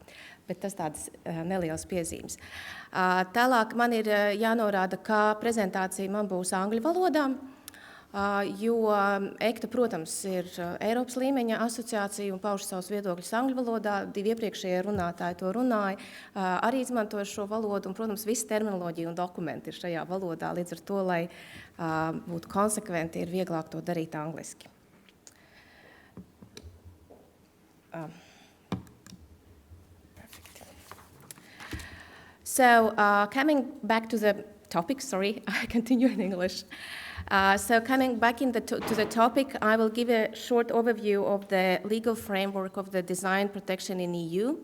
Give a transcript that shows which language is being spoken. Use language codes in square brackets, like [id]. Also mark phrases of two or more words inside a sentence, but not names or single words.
[lv] Bet tas tādas nelielas piezīmes. Tālāk man ir jānorāda, ka prezentācija man būs angļu valodā, jo ECTA, protams, ir Eiropas līmeņa asociācija un pauž savus viedokļus angļu valodā. Divi iepriekšējie runātāji to runāja, arī izmantoja šo valodu, un, protams, visa terminoloģija un dokumenti ir šajā valodā. Līdz ar to, lai būtu konsekventi, ir vieglāk to darīt angliski. [en] Perfect. So, coming back to the topic, sorry, I continue in English. So coming back to the topic, I will give a short overview of the legal framework of the design protection in EU.